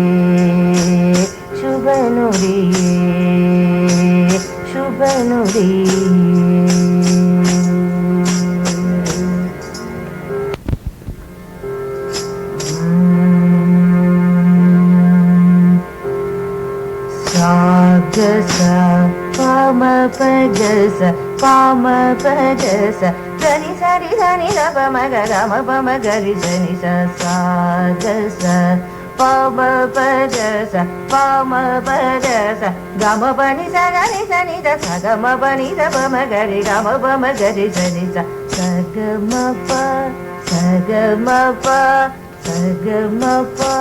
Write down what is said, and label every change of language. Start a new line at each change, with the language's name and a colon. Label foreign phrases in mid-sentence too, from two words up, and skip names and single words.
Kannada: ಶುಭ ನುಡಿಯೇ ಶುಭ ನುಡಿಯೇ ಗಸ ಪಾಮ ಪಗಸ ಪಾಮ ಪಗಸ ಧನಿ ಸರಿ ಧನಿ ದ ಪಮ ಗಮ ಪಮ ಗರಿ ಧನಿ ಸ ಗಸ ಪಾಮ ಪಗಸ ಪಾಮ ಪಗಸ ಗಮ ಪನಿ ಸ ಗನಿ ಸನಿ ದ ಸ ಗಮ ಪನಿ ದ ಪಮ ಗರಿ ಗಮ ಪಮ ಗರಿ ಧನಿ ಸ ಗಮ ಪ ಸ ಗಮ ಪ ಸ ಗಮ ಪ